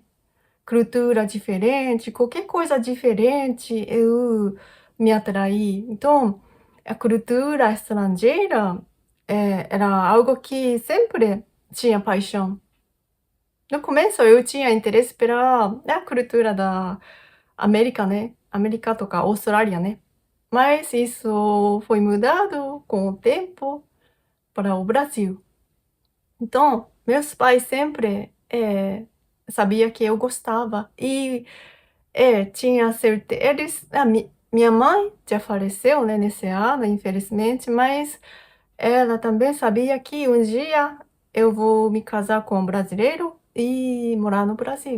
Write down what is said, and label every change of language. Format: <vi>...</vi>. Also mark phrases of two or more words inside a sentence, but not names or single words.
<pt>Cultura diferente, qualquer coisa diferente, eu me atraí. Então, a cultura estrangeira era algo que sempre tinha paixão. No começo, eu tinha interesse pela cultura da América, né? América</pt> <ja>とかオーストラリアね。</ja> <pt>Mas isso foi mudado com o tempo para o Brasil. Então, meus pais sempre sabiam que eu gostava e tinha certeza. minha mãe já faleceu, né, nesse ano, infelizmente, mas ela também sabia que um dia eu vou me casar com um brasileiro e morar no Brasil.</pt>